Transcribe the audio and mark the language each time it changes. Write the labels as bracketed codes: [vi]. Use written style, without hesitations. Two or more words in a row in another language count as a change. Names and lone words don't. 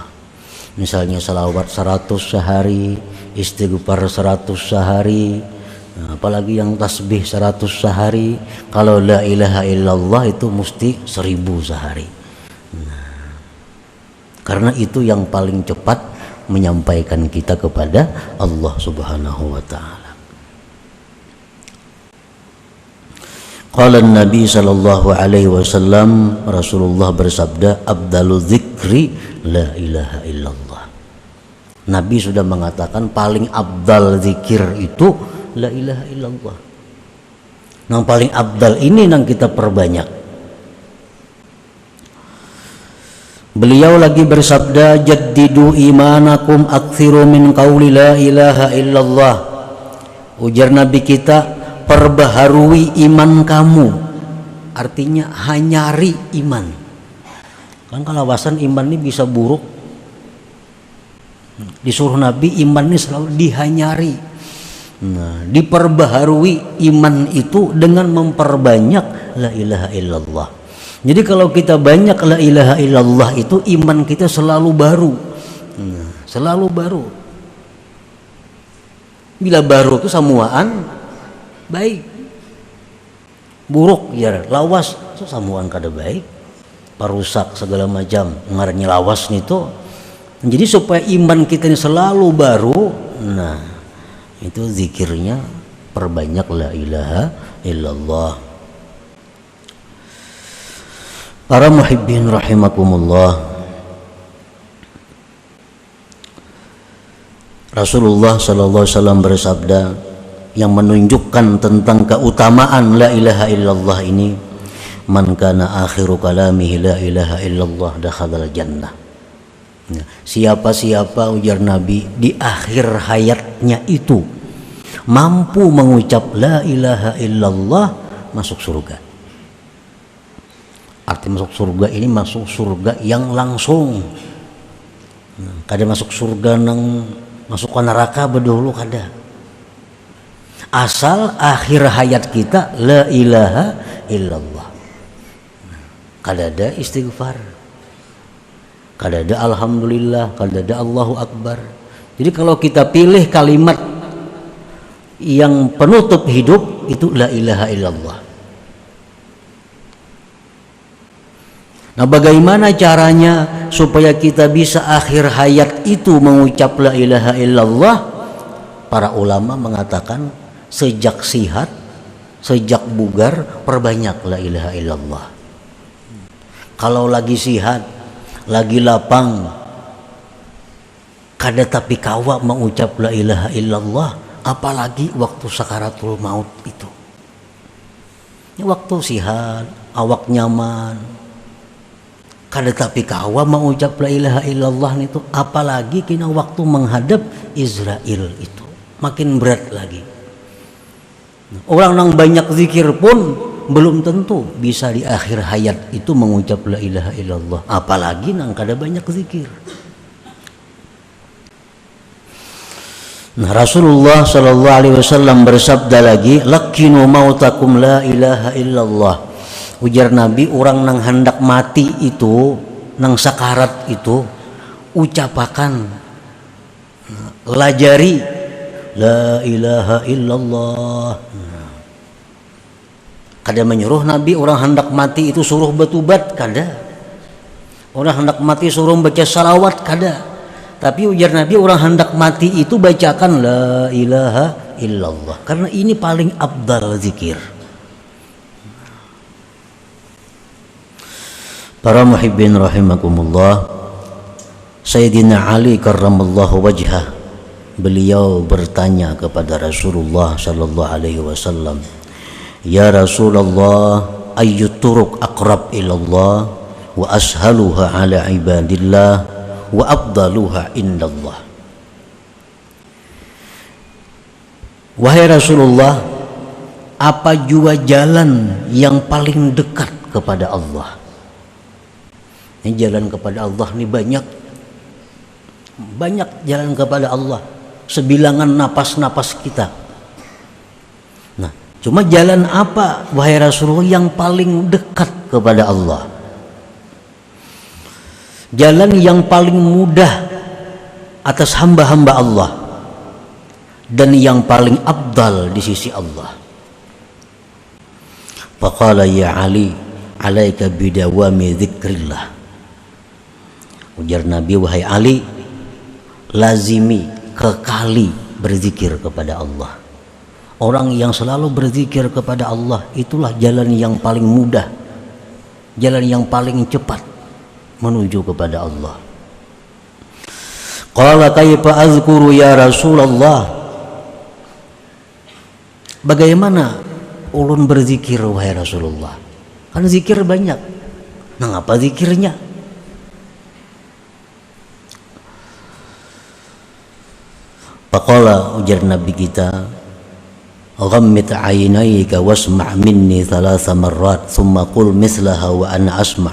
[id] Misalnya salawat 100 sehari, istighfar 100 sehari, apalagi yang tasbih 100 sehari. Kalau [ar] لا إله إلا الله [id] itu mesti 1000 sehari. Karena itu yang paling cepat menyampaikan kita kepada Allah [ar] سبحانه وتعالى. قال النبي صلى الله عليه وسلم, [id] Rasulullah bersabda, [ar] أفضل الذكر لا إله إلا الله. [id] Nabi sudah mengatakan paling abdal zikir itu [ar] لا إله إلا الله. [id] Yang paling abdal ini yang kita perbanyak. Beliau lagi bersabda, [ar] جددوا إيمانكم أكثروا من قول لا إله إلا الله. [id] Ujar Nabi kita, perbaharui iman kamu. [bjn] Artinya hanyari iman. [id] Kan kalau alasan iman ini bisa buruk. Disuruh Nabi iman ini selalu dihanyari. Nah, diperbaharui iman itu dengan memperbanyak [ar] لا إله إلا الله. [id] Jadi kalau kita banyak [ar] لا إله إلا الله [id] itu iman kita selalu baru. Nah, selalu baru. [bjn] Bila baru itu samuaan baik, buruk ya lawas itu samuan kada baik, parusak segala macam ngarannya lawas itu. [id] Jadi supaya iman kita ini selalu baru, nah itu zikirnya perbanyak [ar] لا إله إلا الله. [id] Para [ar] المحبين رحمكم الله, [id] Rasulullah [ar] صلى الله عليه وسلم [id] bersabda yang menunjukkan tentang keutamaan [ar] لا إله إلا الله [id] ini, [ar] من كان آخر كلامه لا إله إلا الله دخل الجنة. [id] Siapa-siapa, ujar Nabi, di akhir hayatnya itu mampu mengucap [ar] لا إله إلا الله, [id] masuk surga. Arti masuk surga ini masuk surga yang langsung. [bjn] Kada masuk surga nang masuk ke neraka bedulu kada. [id] Asal akhir hayat kita [ar] لا إله إلا الله. [bjn] Kada ada istighfar, kada ada alhamdulillah, kada ada [ar] الله أكبر. [id] Jadi kalau kita pilih kalimat yang penutup hidup itu [ar] لا إله إلا الله. [id] Nah, bagaimana caranya supaya kita bisa akhir hayat itu mengucap [ar] لا إله إلا الله? [id] Para ulama mengatakan sejak sihat, sejak bugar, perbanyak [ar] لا إله إلا الله. [id] Kalau lagi sihat, lagi lapang, [bjn] kada tapi kawa [id] mengucap [ar] لا إله إلا الله, [id] apalagi waktu [ar] سكرات الموت [id] itu. Waktu sihat, awak nyaman, [bjn] kada tapi kawa [id] mengucap [ar] لا إله إلا الله [id] itu, apalagi kena waktu menghadap Israel itu makin berat lagi. Orang yang banyak zikir pun belum tentu bisa di akhir hayat itu mengucap [ar] لا إله إلا الله, [bjn] apalagi nang kada banyak zikir. [id] Nah, Rasulullah [ar] صلى الله عليه وسلم [id] bersabda lagi, [ar] "لقنوا موتاكم لا إله إلا الله." [bjn] Ujar Nabi, orang nang hendak mati itu, nang sakarat itu, ucapakan, lajari [ar] لا إله إلا الله. [bjn] Kada menyuruh Nabi orang hendak mati itu suruh bertobat, kada. Orang hendak mati suruh baca salawat, kada. [id] Tapi ujar Nabi, orang hendak mati itu bacakan [ar] لا إله إلا الله, [id] karena ini paling afdal zikir. [ar] Para المحبين رحمكم الله، سيدنا علي كرم الله وجهه, [id] beliau bertanya kepada [ar] رسول الله صلى الله عليه وسلم، يا رسول الله، أي الطرق أقرب إلى الله وأسهلها على عباد الله وأفضلها عند الله?" [id] Wahai Rasulullah, apa jua jalan yang paling dekat kepada Allah? Ini jalan kepada Allah ini banyak jalan kepada Allah, sebilangan napas-napas kita. Nah, cuma jalan apa wahai Rasulullah yang paling dekat kepada Allah? Jalan yang paling mudah atas hamba-hamba Allah dan yang paling afdal di sisi Allah. [ar] فقال يا علي، عليك بدوام ذكر الله. [bjn] Ujar Nabi, wahai Ali, lazimi, kekali berzikir kepada Allah. [id] Orang yang selalu berzikir kepada Allah, itulah jalan yang paling mudah, jalan yang paling cepat menuju kepada Allah. [ar] قال كيف أذكر يا رسول الله? [bjn] Bagaimana ulun berzikir wahai Rasulullah? [id] Kan zikir banyak. Nah, apa zikirnya? [ar] فقال, [bjn] ujar Nabi kita, [ar] غمض عينيك واسمع مني ثلاث مرات ثم قل مثلها وأنا أسمع'.